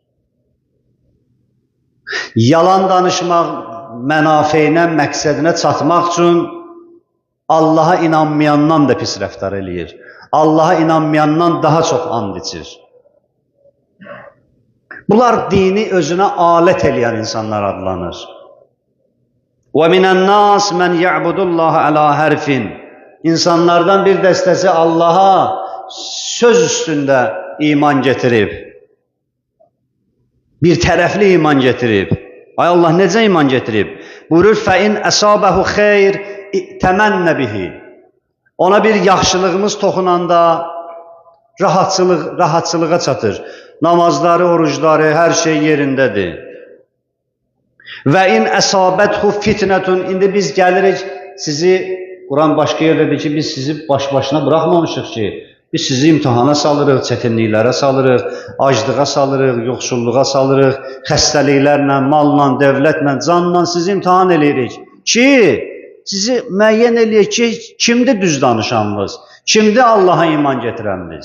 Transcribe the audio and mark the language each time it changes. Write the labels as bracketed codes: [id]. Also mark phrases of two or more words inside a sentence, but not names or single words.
[az] Yalan danışmaq, mənafeyinə, məqsədinə çatmaq üçün Allaha inanmayandan da pis rəftar eləyir. Allaha inanmayandan daha çox and içir. Bunlar dini özünə alət eləyən insanlar adlanır. [ar] وَمِنَ النَّاسِ مَنْ يَعْبُدُ اللّٰهَ عَلَى حَرْفٍ [az] İnsanlardan bir dəstəsi Allaha söz üstündə iman getirib. Bir tərəfli iman getirib. Ay Allah necə iman getirib? Buyurur, [ar] فَاِنْ أَصَابَهُ خَيْرٍ تَمَنَّ بِهِ [az] Ona bir yaxşılığımız toxunanda rahatçılığa çatır. Namazları, orucları, hər şey yerindədir. [ar] و إن أصابته فتنة [az] İndi biz gəlirik sizi, Quran başqa yerdə deyir ki, biz sizi baş-başına bıraxmamışıq ki, biz sizi imtihana salırıq, çətinliklərə salırıq, aclığa salırıq, yoxsulluğa salırıq, xəstəliklərlə, malla, dövlətlə, canla sizi imtihan eləyirik ki, sizi müəyyən eləyək ki, kimdir düz danışanınız, kimdir Allaha iman getirəniniz.